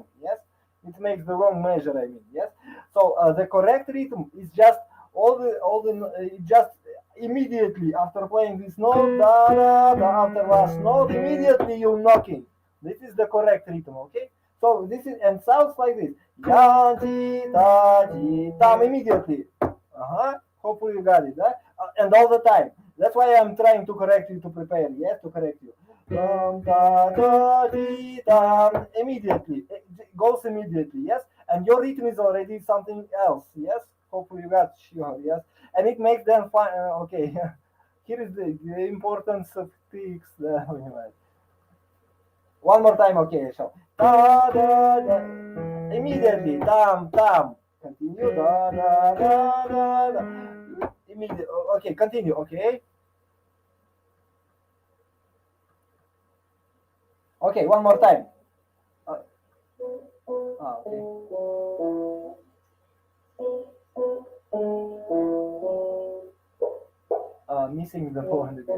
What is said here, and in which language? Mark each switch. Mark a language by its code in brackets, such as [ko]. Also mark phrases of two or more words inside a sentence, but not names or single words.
[en] Yes, it makes the wrong measure. Yes. So the correct rhythm is just just immediately after playing this note, da, da, da, after last note, immediately you're knocking. This is the correct rhythm, okay? So this is and sounds like this. Yan ti ta ti tam immediately. Hopefully you got it. And all the time. That's why I'm trying to correct you to prepare. Yes, to correct you. Tam ta ta ti tam immediately. It goes immediately. Yes, and your rhythm is already something else. Yes, hopefully you got sure. Yes, and it makes them fun. Okay. Here is the importance of tics. One more time, okay, so da da da. Immediately, tam tam. Continue, da da da da da. Immediately, okay, continue, okay. Okay, one more time. Okay. Missing the point again.